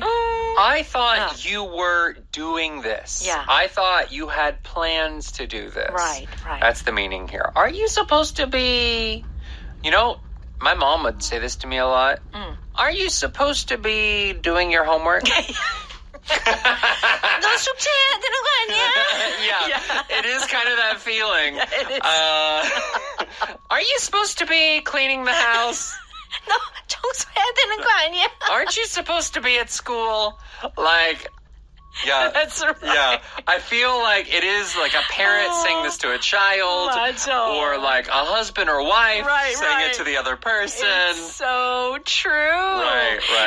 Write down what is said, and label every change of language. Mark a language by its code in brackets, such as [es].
[en] I thought you were doing this. Yeah. I thought you had plans to do this. Right. That's the meaning here. Are you supposed to be? You know, my mom would say this to me a lot. Are you supposed to be doing your homework? [ko] 너 숙제해야 되는 거 아니야? [en] Yeah, it is kind of that feeling. Yeah, it is. Are you supposed to be cleaning the house? [ko] 너 청소해야 되는 거 아니야? [en] Aren't you supposed to be at school? Like, yeah. That's right. Yeah. I feel like it is like a parent saying this to a child. [ko] 맞아. [en] Or like a husband or wife saying right. it to the other person. It's so true. Right.